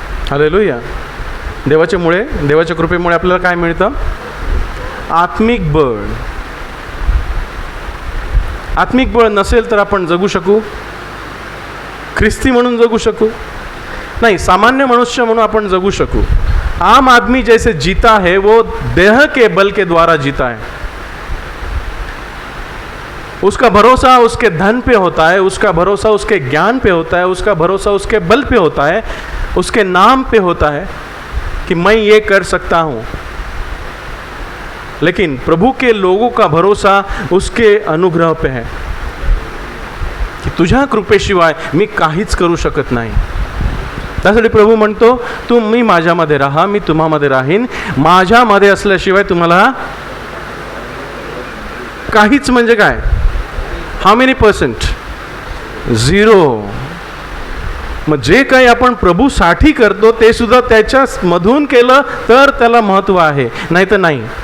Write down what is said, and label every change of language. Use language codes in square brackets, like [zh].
[mr] Hallelujah. देवाच्या कृपेमुळे आपल्याला काय मिळतं? आत्मिक बळ। आत्मिक बळ नसेल तर आपण जगू शकू? ख्रिस्ती म्हणून जगू शकू? नहीं, सामान्य मनुष्य म्हणून आपण जगू शकू। [hi] आम आदमी जैसे जीता है वो देह के बल के द्वारा जीता है। उसका भरोसा उसके धन पे होता है, उसका भरोसा उसके ज्ञान पे होता है, उसका भरोसा उसके बल पे होता है, उसके नाम पे होता है कि मैं ये कर सकता हूँ। लेकिन प्रभु के लोगों का भरोसा उसके अनुग्रह पे है की [mr] तुझ्या कृपेशिवाय मी काहीच करू शकत नाही। त्यासाठी प्रभू म्हणतो, तुम्ही माझ्यामध्ये राहा, मी तुम्हामध्ये राहीन। माझ्यामध्ये असल्याशिवाय तुम्हाला काहीच म्हणजे काय? [en] How many percent? 0। [mr] मग जे काही आपण प्रभूसाठी करतो ते सुद्धा त्याच्या मधून केलं तर त्याला महत्त्व आहे, नाही तर नाही।